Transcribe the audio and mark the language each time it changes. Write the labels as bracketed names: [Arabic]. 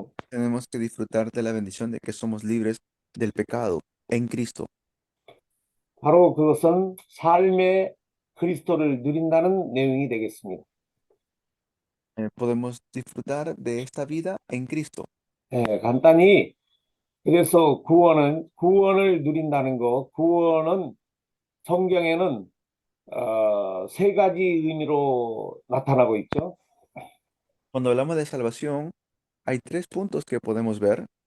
[Spanish] Tenemos que disfrutar de la bendición de que somos libres del pecado en Cristo. [Korean] 바로 그것은 삶의 그리스도를 누린다는 내용이 되겠습니다. [Spanish] Podemos disfrutar de esta vida en Cristo. [Korean] 간단히 그래서 구원을 누린다는 거, 구원은 성경에는 세 가지 의미로 나타나고 있죠. [Spanish] Cuando hablamos de salvación, hay 3 puntos que podemos ver.